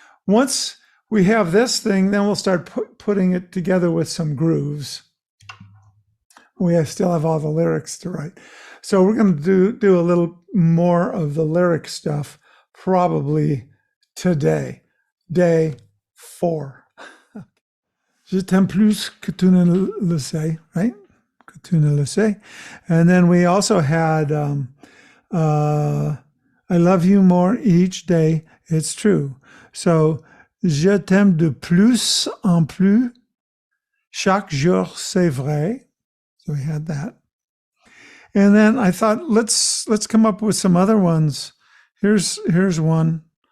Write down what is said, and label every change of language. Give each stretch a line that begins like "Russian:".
English: Once we have this thing, then we'll start putting it together with some grooves. We still have all the lyrics to write. So we're going to do a little more of the lyric stuff probably today, day 4.
French: Je t'aime plus que tu ne le sais, right? Que tu ne le sais.
English: And then we also had I love you more each day, it's true.
French: So, je t'aime de plus en plus, chaque jour c'est vrai.
English: So we had that. And then I thought, let's come up with some other ones. Here's one.